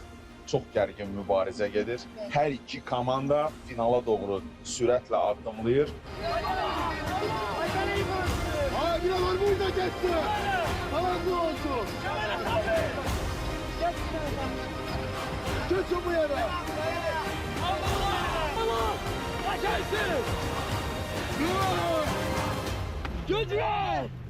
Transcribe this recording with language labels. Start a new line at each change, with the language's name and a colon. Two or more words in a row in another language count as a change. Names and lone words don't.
Azerbaijani: Çox gərgin mübarizə gedir. Hər iki komanda finala doğru sürətlə addımlayır.
Turkish: Biralar burada geçti. Talanlı olsun. Geçin bu yere. Allah! Kaçarsın! Güç ver!